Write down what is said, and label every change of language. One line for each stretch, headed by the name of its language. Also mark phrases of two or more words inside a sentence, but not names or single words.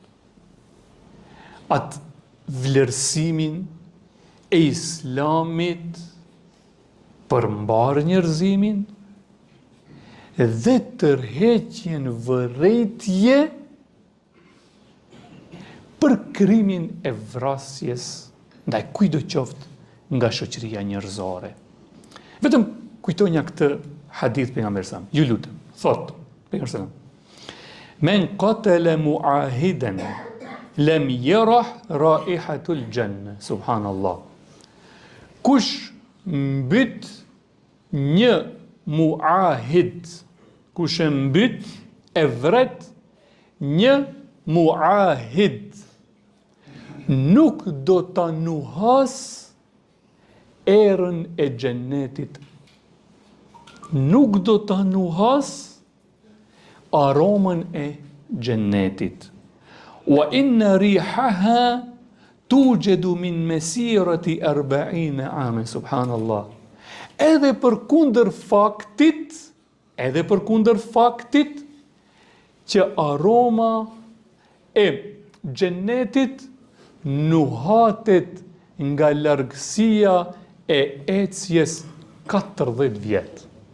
Albanian: atë vlerësimin e Islamit për mbar njerëzimin dhe tërheqjen vërejtje për krimin e vrasjes ndaj kujdo qoftë nga shoqëria njerëzore. Vetëm kujtonja këtë hadith pejgamberit sa. Ju lutem, thot pejgamberi sa.
Arabic: من قتل معاهدا لم يرح رائحة الجنة.
Albanian: Subhanallah. Kush mbyt një muahid, kush e mbyt e vret një muahid, nuk do ta nuhas erën e xhenetit. Nuk do ta nuhas aromën e xhenetit.
Arabic: وإن ريحها توجد من مسيرة 40 عاما.
Albanian: Subhanallah. Edhe për kundër faktit që aroma e xhenetit nuhatet nga largësia e ecjes 40 vjet.